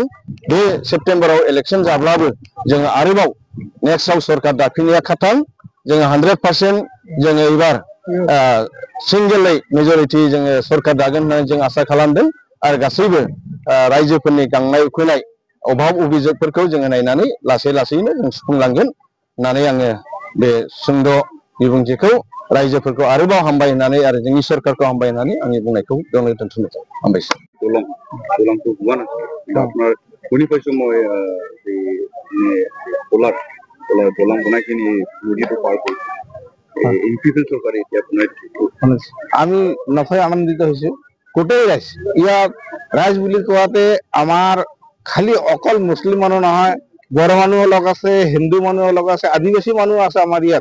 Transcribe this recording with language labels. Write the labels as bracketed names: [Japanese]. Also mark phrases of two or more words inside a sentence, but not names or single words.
[Bodo] बे सेप्तेम्बराव इलेक्सन जाब्लाबो जोङो आरोबाव नेक्स्टआव सरकार दाफिननाया खाथां, जोङो 100% जोङो एबार [English] single majority [Bodo] जोङो सरकार दागोन होननानै जों आसा खालामदों आरो गासैबो रायजोफोरनि गांनाय उखैनाय अभाब अभिजोगफोरखौ जोङो नायनानै लासै लासैनो जों सुफुंलांगोन होननानै आङो बे सुंद' बिबुंथिखौ रायजोफोरखौ आरोबाव हामबाय होननानै आरो जोंनि सरकारखौ हामबाय होननानै आंनि बुंनायखौ बेयावनो दोनथ'नो हामबायसै। [Assamese] দলংটো হোৱা নাছিল, আপোনাৰ শুনি পাইছো মই দলং বনাই কিনি নদীটো পাৰ কৰিছে ইউপিপিএল চৰকাৰে এতিয়া বনাই আমি নথৈ আনন্দিত হৈছো। গোটেই ৰাইজ, ইয়াত ৰাইজ বুলি কোৱাতে আমাৰ খালি অকল মুছলিম মানুহ নহয়, বড়ো মানুহো লগ আছে, হিন্দু মানুহো লগ আছে, আদিবাসী মানুহ আছে আমাৰ ইয়াত।